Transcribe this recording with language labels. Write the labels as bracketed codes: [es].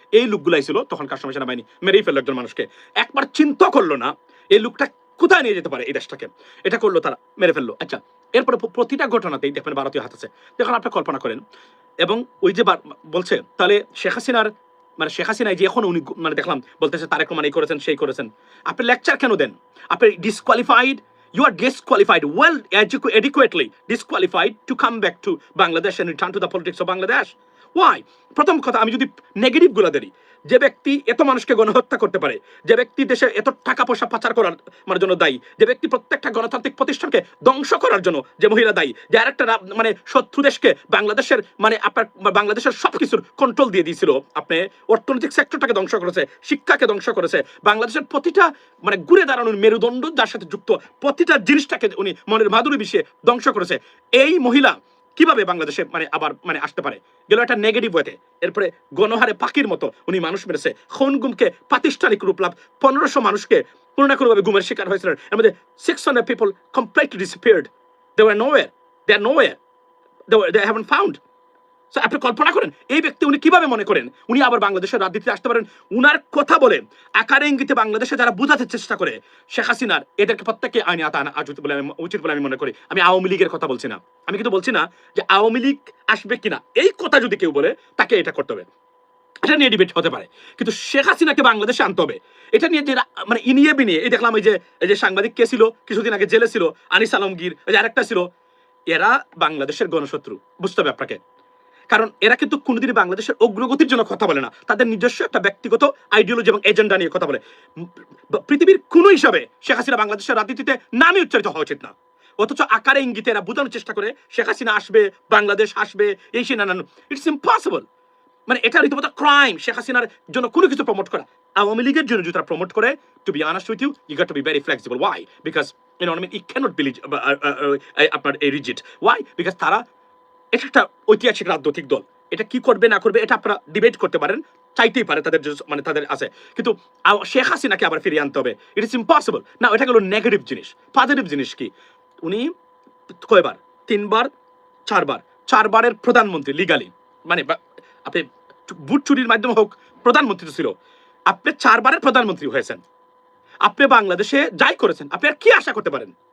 [bn] এই লোকগুলাই ছিল তখনকার সময় সেনাবাহিনী, মেরেই ফেললো একজন মানুষকে। একবার চিন্তা করলো না এই লোকটা কোথায় নিয়ে যেতে পারে এই দেশটাকে, এটা করলো তারা, মেরে ফেললো। আচ্ছা, এরপরে প্রতিটা ঘটনাতেই দেখবেন ভারতীয় হাত আছে। দেখুন আপনি কল্পনা করেন, এবং ওই যে বলছে তাহলে শেখ হাসিনার মানে শেখ হাসিনা যে এখন উনি মানে দেখলাম বলতেছে তারেক রহমান এই করেছেন সেই করেছেন, আপনি লেকচার কেন দেন? আপনি disqualified, [en] you are disqualified, well adequately disqualified to come back to Bangladesh and return to the politics of Bangladesh. Why? [bn] প্রথম কথা, আমি যদি নেগেটিভ গুলো ধরি, যে ব্যক্তি এত মানুষকে গণহত্যা করতে পারে, যে ব্যক্তি দেশে এত টাকা পয়সা পাচার করার মানে জন্য দায়ী, যে ব্যক্তি প্রত্যেকটা গণতান্ত্রিক প্রতিষ্ঠানকে ধ্বংস করার জন্য যে মহিলা দায়ী, যে আরেকটা মানে শত্রু দেশকে বাংলাদেশের মানে আপনার বাংলাদেশের সবকিছুর কন্ট্রোল দিয়ে দিয়েছিল, আপনি অর্থনৈতিক সেক্টরটাকে ধ্বংস করেছে, শিক্ষাকে ধ্বংস করেছে, বাংলাদেশের প্রতিটা মানে ঘুরে দাঁড়ানোর মেরুদণ্ড যার সাথে যুক্ত প্রতিটা জিনিসটাকে উনি মনের মাধুরী মিশিয়ে ধ্বংস করেছে। এই মহিলা কিভাবে বাংলাদেশে মানে আবার মানে আসতে পারে? গেল একটা নেগেটিভ ওয়েতে। এরপরে গণহারে পাখির মতো উনি মানুষ মেরেছে, খুন গুমকে প্রাতিষ্ঠানিক রূপ লাভ, 1500 মানুষকে কোনো না কোনোভাবে গুমের শিকার হয়েছিলেন। এর মধ্যে [en] 600 people completely disappeared. They were nowhere. They are nowhere. They haven't found. [bn] So আপনি কল্পনা করেন এই ব্যক্তি উনি কিভাবে মনে করেন উনি আবার বাংলাদেশের রাজনীতিতে আসতে পারেন? উনার কথা বলে আকারে ইঙ্গিতে বাংলাদেশে যারা বোঝাতে চেষ্টা করে শেখ হাসিনার, এদেরকে প্রত্যেককে আইনে আনা উচিত বলে আমি মনে করি। আমি আওয়ামী লীগের কথা বলছি না, আমি কিন্তু বলছি না যে আওয়ামী লীগ আসবে কিনা, এই কথা যদি কেউ বলে তাকে এটা করতে হবে, এটা নিয়ে ডিবেট হতে পারে, কিন্তু শেখ হাসিনাকে বাংলাদেশে আনতে হবে। এটা নিয়ে যে মানে ইনিয়ে বিনিয়ে এই দেখলাম এই যে সাংবাদিক কে ছিল কিছুদিন আগে জেলে ছিল, আনিস আলমগীর, ওই যে আরেকটা ছিল, এরা বাংলাদেশের গণশত্রু, বুঝতে হবে আপনাকে। কারণ এরা কিন্তু কোনোদিনই বাংলাদেশের অগ্রগতির জন্য কথা বলে না, তাদের নিজস্ব একটা ব্যক্তিগত আইডিওলজি এবং এজেন্ডা নিয়ে কথা বলে। পৃথিবীর কোন হিসাবে শেখ হাসিনা বাংলাদেশের রাজনীতিতে নামই উচ্চারিত হওয়া উচিত না, অথচ আকারে ইঙ্গিতে এরা বোঝানোর চেষ্টা করে শেখ হাসিনা আসবে, বাংলাদেশ আসবে, এই সে নানান। [en] it's impossible, [bn] মানে এটা রীতিমতো ক্রাইম শেখ হাসিনার জন্য কোনো কিছু প্রমোট করা। আওয়ামী লীগের জন্য যদি তারা প্রমোট করে, [en] To be honest with you, you got to be very flexible. Why? Because You know what I mean? It cannot be [bn] আপনার এই রিজিট। [en] Why? [bn] বিকজ তারা এটা একটা ঐতিহাসিক রাজনৈতিক দল, এটা কি করবে না করবে এটা আপনারা ডিবেট করতে পারেন, চাইতেই পারে তাদের মানে তাদের আছে, কিন্তু শেখ হাসিনাকে আবার ফিরিয়ে আনতে হবে, [en] it is impossible [bn] না। এটা গেল নেগেটিভ জিনিস। পজিটিভ জিনিস কি? উনি কয়বার? 3 বার 4 বার, 4 বারের প্রধানমন্ত্রী লিগালি, মানে আপনি বুট চুরির মাধ্যমে হোক প্রধানমন্ত্রী ছিল, আপনি 4 বারের প্রধানমন্ত্রী হয়েছেন, আপনি বাংলাদেশে যাই করেছেন, আপনি আর কি আশা করতে পারেন?